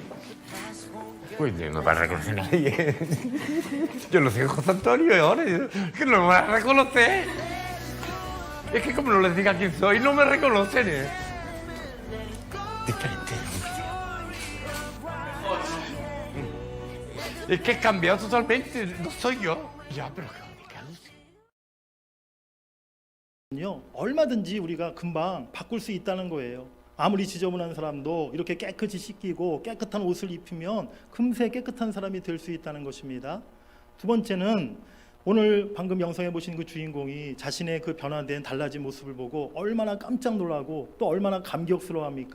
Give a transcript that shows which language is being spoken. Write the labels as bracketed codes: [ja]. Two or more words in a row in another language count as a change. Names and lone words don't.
[es] Pues yo no me va a reconocer nadie. Yo no soy José Antonio ahora, que no me van a reconocer. Es que como no les diga quién soy, no me reconocen. Diferente, hombre. Es que he cambiado totalmente, no soy yo. Ya, pero qué [ko] 얼마든지 우리가 금방 바꿀 수 있다는 거예요. 아무리 지저분한 사람도 이렇게 깨끗이 씻기고 깨끗한 옷을 입히면 금세 깨끗한 사람이 될 수 있다는 것입니다. 두 번째는 오늘 방금 영상에 보신 그 주인공이 자신의 그 변화된 달라진 모습을 보고 얼마나 깜짝 놀라고 또 얼마나 감격스러워합니까?